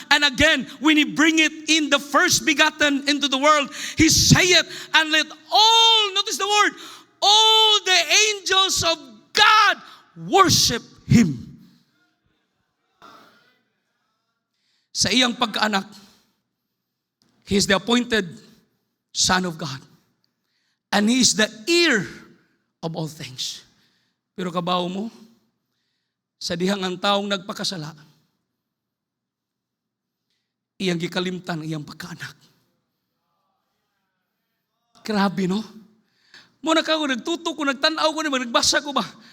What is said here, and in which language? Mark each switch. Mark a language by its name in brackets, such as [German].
[English] And again, when he bringeth in the first begotten into the world, he saith, and let all, notice the word, all the angels of God worship him. [Cebuano] Sa iyang pagkaanak, [English] he is the appointed Son of God. And He is the heir of all things. [Cebuano] Pero kabaw mo, sa dihang ang taong nagpakasala, iyang gikalimtan, iyang pagkaanak. Grabe, no? Muna ka ko, nagtuto ko, nagtanaw ko, nagbasa ko ba?